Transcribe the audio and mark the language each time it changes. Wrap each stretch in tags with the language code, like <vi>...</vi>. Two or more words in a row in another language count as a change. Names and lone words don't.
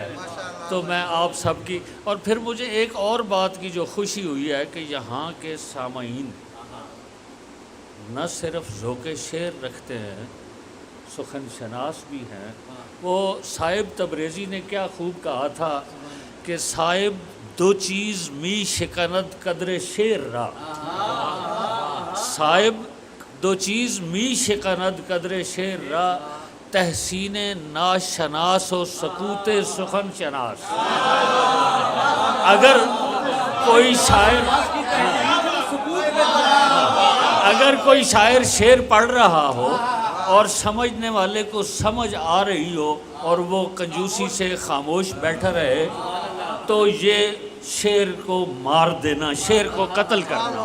<ur>تو میں آپ سب کی، اور پھر مجھے ایک اور بات کی جو خوشی ہوئی ہے کہ یہاں کے سامعین نہ صرف ذوق شعر رکھتے ہیں، سخن شناس بھی ہیں۔ وہ صاحب تبریزی نے کیا خوب کہا تھا کہ</ur> <fa>صاحب دو چیز می شکند قدر شعر را، صاحب دو چیز می شکند قدر شعر را، تحسین ناشناس و سکوت سخن شناس۔</fa> <ur>اگر کوئی شاعر شعر پڑھ رہا ہو اور سمجھنے والے کو سمجھ آ رہی ہو اور وہ کنجوسی سے خاموش بیٹھا رہے تو یہ شعر کو مار دینا، شعر کو قتل کرنا۔</ur>